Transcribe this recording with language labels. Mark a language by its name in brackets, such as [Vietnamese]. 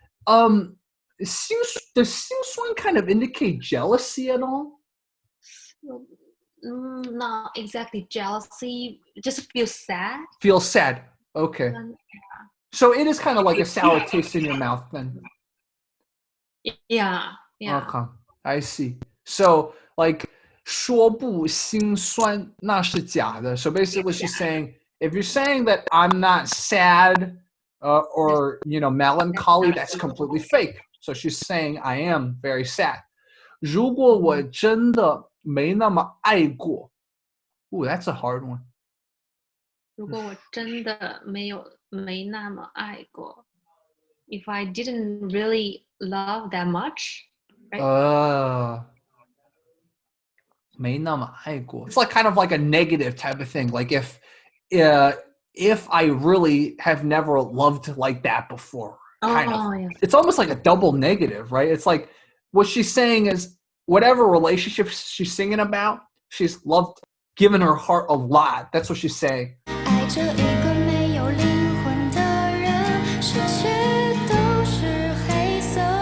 [English] Does 心酸 kind of indicate jealousy at all? Not exactly jealousy, just feel sad. Feel sad. Okay. So it is kind of like a sour taste in your mouth then. Yeah. Okay, I see. So like [Chinese] 说不心酸那是假的. [English] So basically she's saying, if you're saying that I'm not sad or melancholy, that's completely fake. So she's saying I am very sad. [Chinese] 如果我真的没那么爱过. [English] Ooh, that's a hard one. [Chinese] 如果我真的没那么爱过. [English] If I didn't really love that much, right? [Chinese] 没那么爱过. [English] It's like kind of like a negative type of thing. Like if I really have never loved like that before. Kind of. Yeah. It's almost like a double negative, right? It's like what she's saying is whatever relationship she's singing about, she's loved, given her heart a lot. That's what she's saying. [Chinese] 爱着一个没有灵魂的人，世界都是黑色。